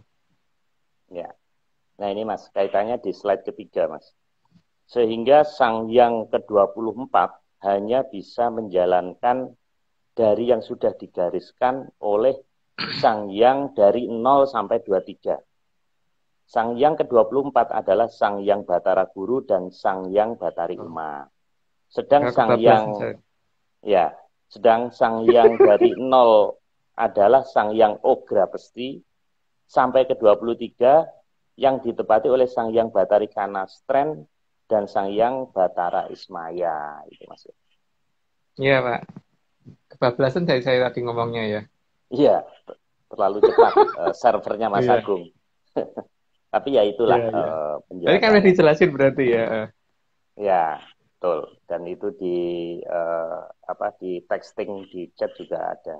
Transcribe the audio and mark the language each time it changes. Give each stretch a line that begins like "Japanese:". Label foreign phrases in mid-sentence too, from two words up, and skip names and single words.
Indonesian: Ya. Nah ini Mas, kaitannya di slide ketiga Mas. Sehingga Sang Hyang ke-24 hanya bisa menjalankan dari yang sudah digariskan oleh Sang Hyang dari 0 sampai 23. Sang Hyang ke-24 adalah Sang Hyang Bathara Guru dan Sang Hyang Bathari Uma. Sedang Sang Hyang Sang Hyang dari 0 adalah Sang Hyang Ogra Pesti sampai ke-23 yang ditepati oleh Sang Hyang Bathari Kanastren dan Sang Hyang Bathara Ismaya. Itu Mas. Iya Pak. Kebablasan dari saya tadi ngomongnya ya. Iya, terlalu cepat servernya Mas Agung. Tapi ya itulah penjelasannya. Tadi kan udah dijelasin berarti ya. Ya, betul. Dan itu di texting di chat juga ada.